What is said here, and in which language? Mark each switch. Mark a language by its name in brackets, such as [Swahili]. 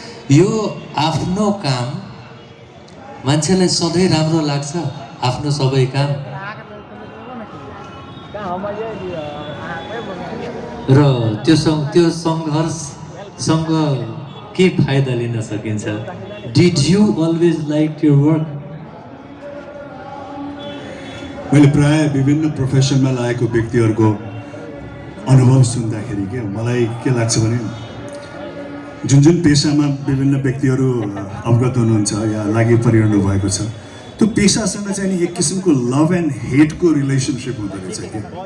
[Nepali] यो आफ्नो काम मान्छेलाई सधैँ राम्रो लाग्छ, आफ्नो सबै काम, र त्यो सङ्घर्षसँग के फाइदा लिन सकिन्छ? [English] Did you always like your work? [Nepali] मैले प्राय विभिन्न प्रोफेसनमा लागेको व्यक्तिहरूको अनुभव सुन्दाखेरि के मलाई के लाग्छ भने जुन पेसामा विभिन्न व्यक्तिहरू अवगत हुनुहुन्छ या लागि परिरहनु भएको छ, त्यो पेसासँग चाहिँ नि एक किसिमको लभ एन्ड हेटको रिलेसनसिप हुँदो रहेछ कि,